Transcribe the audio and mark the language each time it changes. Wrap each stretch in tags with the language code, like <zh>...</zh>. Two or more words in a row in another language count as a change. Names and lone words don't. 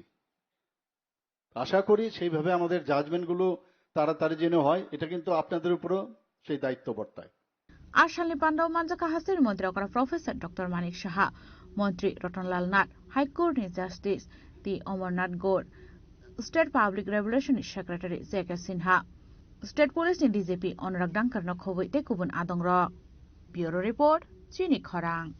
<bn>আশা করি সেইভাবে আমাদের জাজমেন্টগুলো তাড়াতাড়ি যেন হয়, এটা কিন্তু আপনাদের উপরও সেই দায়িত্ব বর্তায়।</bn> <trp>আসালনি পান্ডাও মানজাকা হাসির মন্ত্রী করা প্রফেসর ডক্টর মানিক সাহা, মন্ত্রী রতনলাল নাথ, হাইকোর্টনি জাস্টিস টি অমরনাথ গৌর,</trp> <en>state public regulation secretary</en> <trp>জেকে সিনহা, স্টেট পুলিসনি ডিজিপি অনুরাগ ডাঙ্কারनो खबै ते गुबुन आदं र।</trp> <en>bureau report</en> <trp>चिनी खरां।</trp>